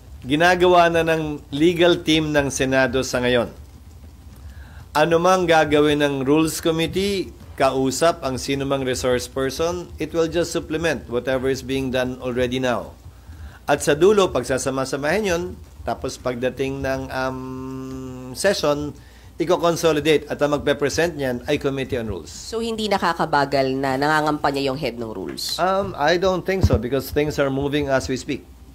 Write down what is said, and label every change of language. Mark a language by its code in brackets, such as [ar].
[tl] Ginagawa na ng legal team ng Senado sa ngayon. [en] Ano mang gagawin ng Rules Committee, kausap ang sino mang resource person, it will just supplement whatever is being done already now. [tl] At sa dulo, pagsasama-samahin yun, tapos pagdating ng session, i-consolidate at ang magpe-present niyan ay Committee on Rules. So, hindi nakakabagal na nangangampanya yung head ng rules? [en] I don't think so because things are moving as we speak.